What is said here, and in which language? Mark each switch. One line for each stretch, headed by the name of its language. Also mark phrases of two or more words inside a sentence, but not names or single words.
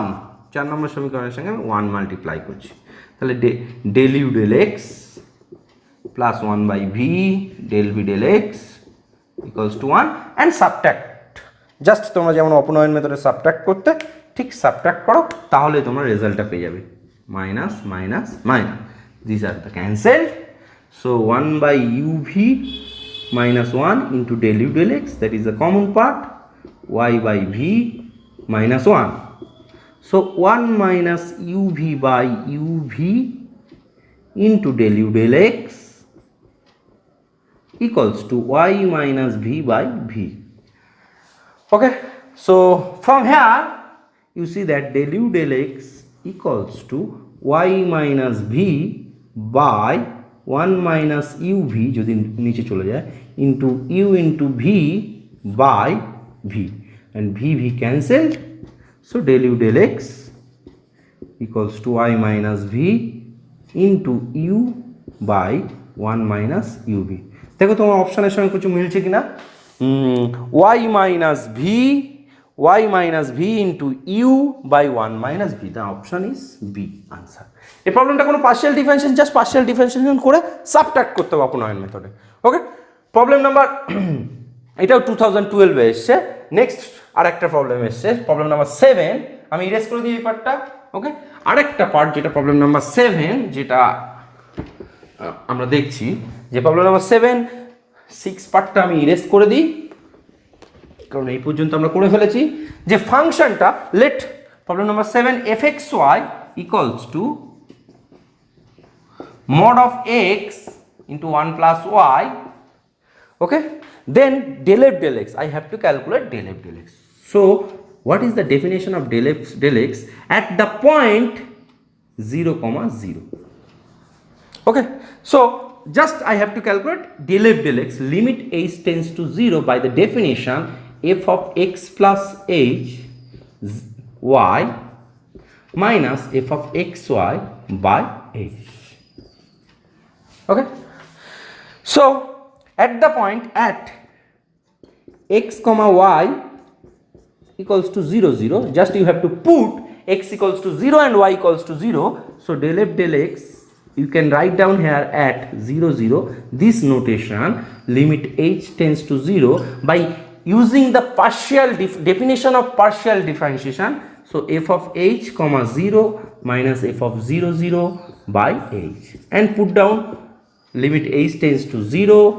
English: 4
Bangla: নম্বর সমীকরণের সঙ্গে আমি 1 মাল্টিপ্লাই করছি, তাহলে
English: del u del x plus 1/v del v del x equals to 1. and subtract,
Bangla: জাস্ট তোমরা যেমন অপনয়ন মেথডে সাবট্রাক্ট করতে ঠিক সাবট্রাক্ট করো, তাহলে তোমরা রেজাল্টটা পেয়ে যাবে.
English: minus minus minus, this are the cancelled. So 1/uv minus 1 into del u del x, that is the common part, y/v minus 1. So 1 minus uv by uv into del u del x equals to y minus v by v. Okay, so from here you see that del u del x equals to y minus v by 1 minus uv
Bangla: যদি নিচে চলে যায়
English: into u into v by v, and v cancelled, so del u del x equals to y minus v into u by 1 minus uv.
Bangla: দেখো তোমার অপশনের সঙ্গে কিছু মিলছে কিনা.
English: y minus v into u by 1 minus v. The option is B answer.
Bangla: এই প্রবলেমটা কোনো
English: partial differentiation, just partial differentiation
Bangla: করে সাবট্রাক্ট করতে হবে অপনয়ন মেথডে. ওকে,
English: problem number,
Bangla: এটাও 2012 এসছে. নেক্সট আরেকটা প্রবলেম এসছে,
English: problem number 7.
Bangla: আমি ইরেজ করে দিই এই পার্টটা. ওকে, আরেকটা পার্ট যেটা
English: problem number 7,
Bangla: যেটা আমরা দেখছি, যে
English: problem number 7
Bangla: 6 পার্টটা আমি ইরেজ করে দিই, কারণ এই পর্যন্ত আমরা করে ফেলেছি. যে ফাংশনটা
English: let problem number 7 fxy equals to mod of x into 1 plus y. Okay, then del f del x, I have to calculate del f del x. So what is the definition of del f del x at the point 0, 0? Okay, so just I have to calculate del f del x, limit h tends to 0 by the definition f of x plus h y minus f of xy by h. Okay, so at the point at x comma y equals to 0, 0, just you have to put x equals to 0 and y equals to 0. So del f del x you can write down here at 0, 0. This notation limit h tends to 0 by using the partial definition of partial differentiation. So f of h comma 0 minus f of 0, 0 by h, and put down limit h tends to 0.